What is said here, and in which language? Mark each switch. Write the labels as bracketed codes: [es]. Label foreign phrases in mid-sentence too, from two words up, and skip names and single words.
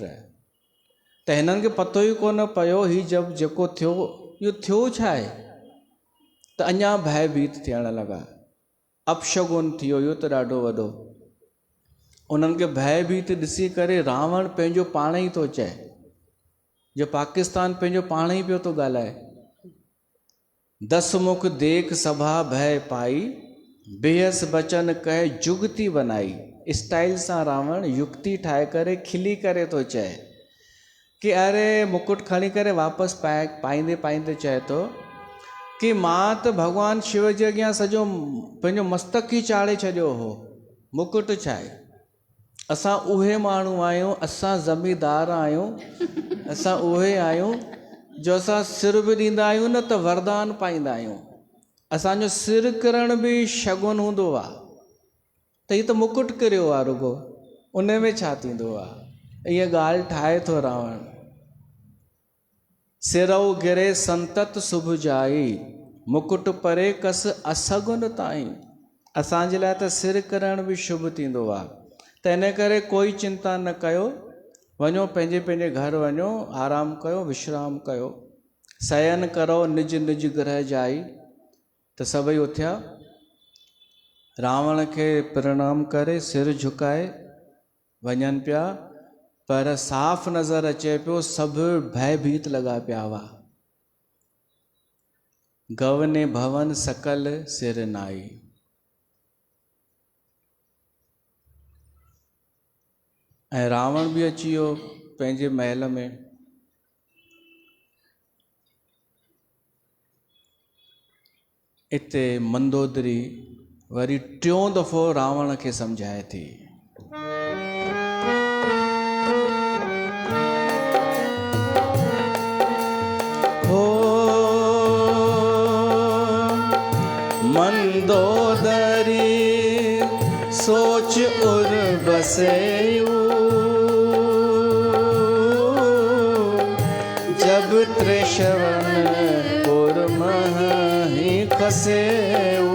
[sd] त हिननि खे पतो ई कोन पियो ही जब जेको थियो इहो थियो छा आहे, त अञा भयभीत थियण लॻा। अपशगुन थी वियो इहो त ॾाढो वॾो। उन्हनि खे भयभीत ॾिसी करे रावण पंहिंजो पाण ई थो चए, जो पाकिस्तान पंहिंजो पाण ई पियो थो ॻाल्हाए, [awa] दस मुख देख सभा भय पाई, बेहस बचन कहे जुगती बनाई। [sd] स्टाइल सां रावण युक्ति ठाहे करे खिली करे थो चए कि अरे मुकुट खणी करे वापसि पाईंदे पाईंदे चए थो कि मां त भॻवान शिव जे अॻियां सॼो पंहिंजो मस्तक ई चाढ़े छॾियो हो, मुकुट छा आहे? असां उहे माण्हू आहियूं, असां ज़मीदार आहियूं, असां उहे आहियूं जो असां सिर बि ॾींदा आहियूं न त वरदान पाईंदा आहियूं। असांजो सिर किरण बि शगुन हूंदो आहे त हीअ त मुकुट किरियो आहे रुगो, उन में छा थींदो आहे। इहा ॻाल्हि ठाहे थो रावण। [awa] सिरऊ गिरे संतत शुभ जाई, मुकुट परे कस असगुन ताईं। [sd] असांजे लाइ त सिर किरण बि शुभ थींदो आहे, त इन करे कोई चिंता न कयो, वञो पंहिंजे पंहिंजे घर वञो, आराम कयो, विश्राम कयो, शयन करो [awa] निज निज ग्रह जाई। [sd] त सभई उथिया, रावण खे प्रणाम करे सिर झुकाए वञनि पिया, पर साफ़ नज़र अचे पियो सभु भयभीत लॻा पिया हुआ। [awa] गवने भवन सकल सिर नाई। [sd] ऐं रावण बि अची वियो पंहिंजे महल में। इते मंदोदरी वरी टियों दफ़ो रावण खे सम्झाए थी। [awa] हो मंदोदरी सोच उर बसेऊ, जब त्रिशवन पुर मही खसेऊ।